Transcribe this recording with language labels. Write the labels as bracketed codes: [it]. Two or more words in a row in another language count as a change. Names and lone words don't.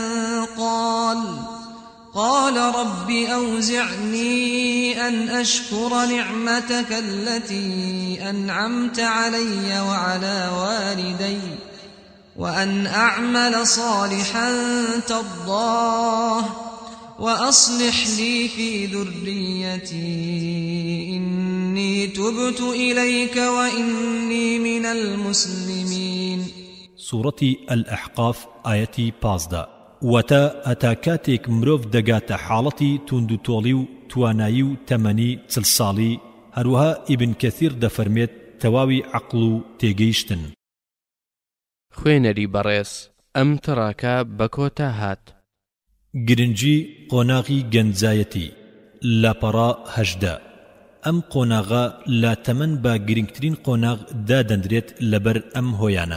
[ar] قال رب أوزعني أن أشكر نعمتك التي أنعمت علي وعلى والدي وأن أعمل صالحا ترضاه وأصلح لي في ذريتي إني تبت إليك وإني من المسلمين. سورة الأحقاف آية 15 [ckb] وتا ئەتا کاتێک مرۆڤ دەگاتە حاڵەتی توندوتۆڵی و توانایی و تەمەنی 40 ساڵی هەروەها ئیبن کەثیر دەفەرمێت تەواوی عەقڵ و تێگەیشتن. خوێنەری بەڕێز ئەم تڕاکە بەکۆتا هات. گرنگی قۆناغی گەنجایەتی لاپەڕا 18 ئەم قۆناغە لە تەمەن بە گرنگترین قۆناغ دادەندرێت لەبەر ئەم هۆیانە.